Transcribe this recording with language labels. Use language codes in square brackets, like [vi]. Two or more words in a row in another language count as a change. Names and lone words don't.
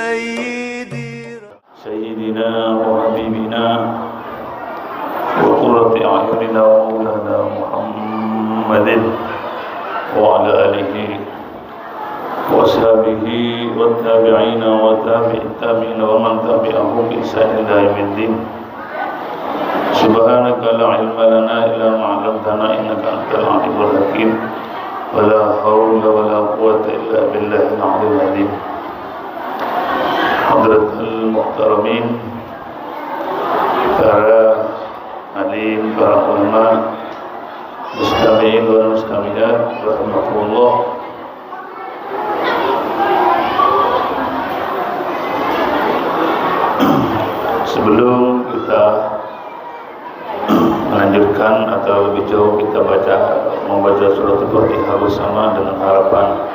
[ar] سيدنا وحبيبنا وقرة أعيننا ومولانا محمد وعلى آله وصحبه والتابعين وتابع التابعين ومن تبعهم بإحسان إلى يوم الدين. سبحانك لا علم لنا إلا ما علمتنا إنك أنت العليم الحكيم ولا حول ولا قوة إلا بالله العلي العظيم. حضرات المحترمين, [id] para alim, para ulama, [ar] مستمعين ومستمعات, rahmatullah. [id] Sebelum kita melanjutkan atau lebih jauh kita membaca surat Al-Fatihah bersama dengan harapan